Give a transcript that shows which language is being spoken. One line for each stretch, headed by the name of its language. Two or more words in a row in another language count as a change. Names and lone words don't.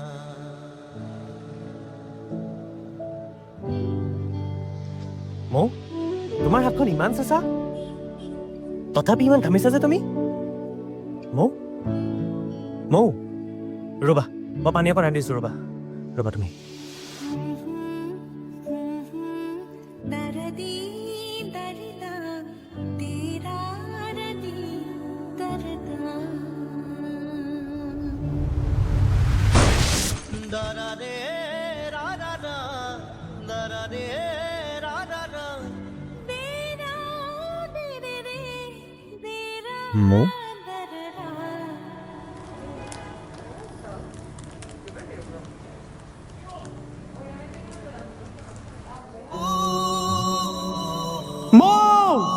Assamese: মৌ তোমাৰ হাতখন ইমান চেঁচা তথাপি ইমান ঘামিছা যে তুমি মৌ মৌ ৰ'বা মই পানী অকণ আনি দিছোঁ ৰ'বা ৰ'বা তুমি da da de ra ra ra da da de ra ra ra মৌ মৌ